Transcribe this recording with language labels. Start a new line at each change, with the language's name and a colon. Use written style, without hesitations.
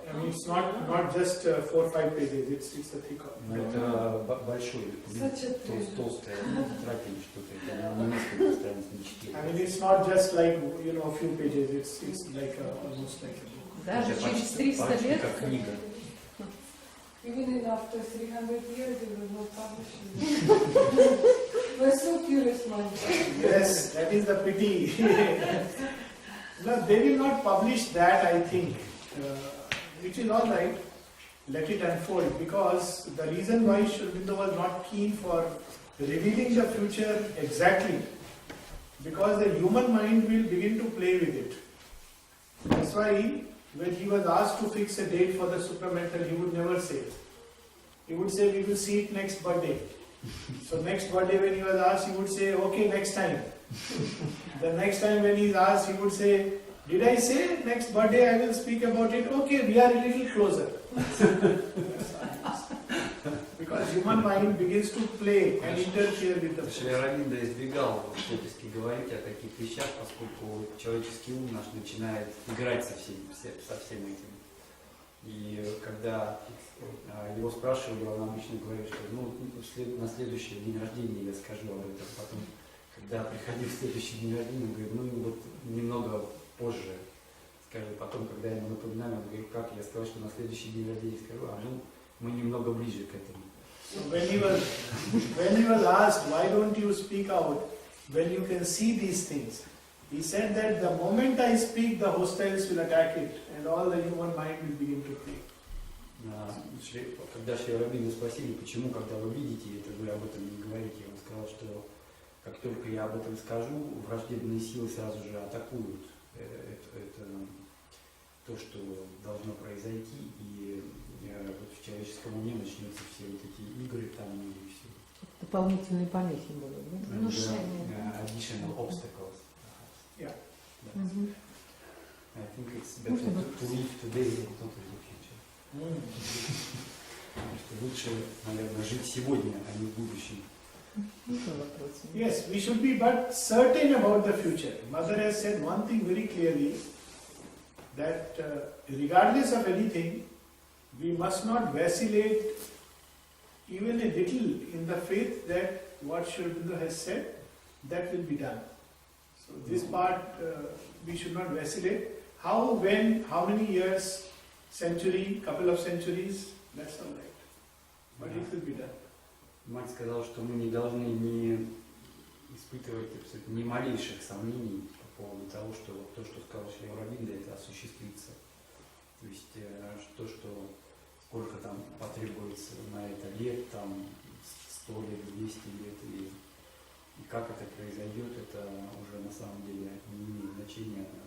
English: I mean, it's not just 4 or 5 pages. It's a thick record.
Russian: Но это большой, толстая тетрадь или что-то. Это не несколько страниц, не 4.
English: I mean, it's not just like a few pages. It's like almost like a book.
Russian: Даже через 300 лет. Как книга.
English: Even after 300 years, it was not published. We're so curious, man. Yes, that is the pity. No, they will not publish that, I think, which is all right. Let it unfold, because the reason why Shri Aurobindo was not keen for revealing the future exactly, because the human mind will begin to play with it. That's why when he was asked to fix a date for the supramental, he would never say it. He would say, we will see it next birthday. So next birthday when he was asked, he would say, okay, next time. The next time when he is asked, he would say, did I say next birthday I will speak about it? Okay, we are a little closer. Because human mind begins to play and interfere with the
Russian: Шри Ауробиндо избегал всячески говорить о таких вещах, поскольку человеческий ум наш начинает играть со всем этим. И когда его спрашивали, он обычно говорит, что на следующий день рождения я скажу об этом. Потом, когда приходил в следующий день рождения, он говорит, немного позже скажу. Потом, когда я ему напоминаю, он говорит, как я сказал, что на следующий день рождения скажу, мы немного ближе к этому.
English: So when he was asked, why don't you speak out when you can see these things? He said that the moment I speak, the hostiles will attack it and all the human mind will begin to play.
Russian: Когда Шри Ауробиндо спросили, почему, когда вы видите это, вы об этом не говорите, он сказал, что как только я об этом скажу, враждебные силы сразу же атакуют это то, что должно произойти, и вот в человеческом уме начнутся все вот эти игры там и все. Дополнительные помехи будут, да? Внушение.
English: Additional obstacles. Yeah. I think it's better to live today and not in the future.
Russian: Потому что лучше, наверное, жить сегодня, а не в будущем.
English: Yes, we should be but certain about the future. Mother has said one thing very clearly, that regardless of anything, we must not vacillate even a little in the faith that what Shri Aurobindo has said, that will be done. So this part we should not vacillate. How, when, how many years, century, couple of centuries, that's all right. But it will be done.
Russian: Мать сказала, что мы не должны испытывать абсолютно ни малейших сомнений по поводу того, что вот то, что сказал Шри Ауробиндо, это осуществится. То есть то, что сколько там потребуется на это лет, там 100 лет, 200 лет, и как это произойдет, это уже на самом деле не имеет значения.